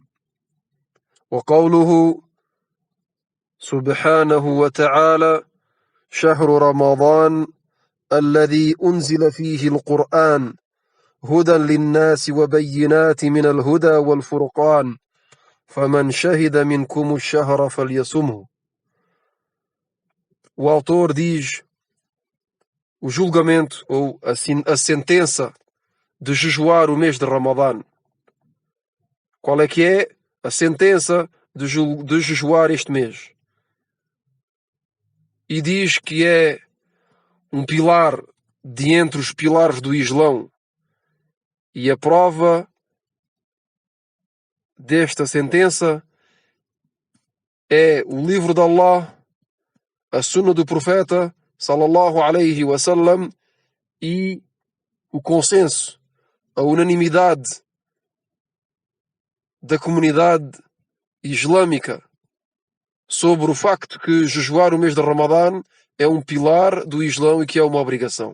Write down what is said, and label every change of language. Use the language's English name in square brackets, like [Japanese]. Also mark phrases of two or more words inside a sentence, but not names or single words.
[Arabic] وقوله سبحانه وتعالى: شهر رمضان الذي أنزل فيه القرآن هدى للناس وبينات من الهدى والفرقان فمن شهد منكم الشهر فليصمه. [Portuguese] O autor diz: o julgamento ou a sentença de jejuar o mês de Ramadã. Qual é que é a sentença de jejuar este mês? E diz que é um pilar de entre os pilares do Islão. E a prova desta sentença é o livro de Allah, a sunna do profeta [Arabic] صلى الله عليه وسلم [Portuguese] e o consenso, a unanimidade da comunidade islâmica sobre o facto que jejuar o mês de Ramadã é um pilar do Islão e que é uma obrigação.